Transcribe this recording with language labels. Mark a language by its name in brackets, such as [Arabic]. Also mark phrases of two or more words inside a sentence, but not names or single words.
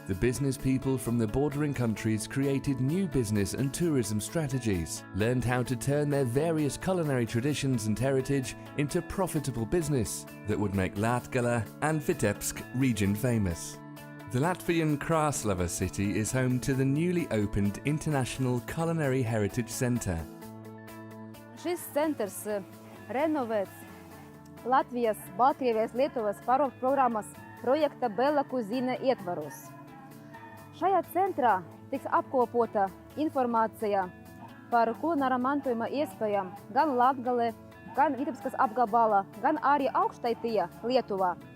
[English] The business people from the bordering countries created new business and tourism strategies, learned how to turn their various culinary traditions and heritage into profitable business that would make Latgale and Vitebsk region famous. The Latvian Krāslava city is home to the newly opened International Culinary Heritage Centre. [Latvian] Šis centrs renovēts Latvijas, Baltkrievijas, Lietuvas paraugu programmas projekta Bela Cuisine ietvaros. Šajā centrā tiks apkopota informācija par kulināra mantojuma iespējām gan Latgalē, gan Vitebskas apgabalā, gan arī Augštaitijā, Lietuvā.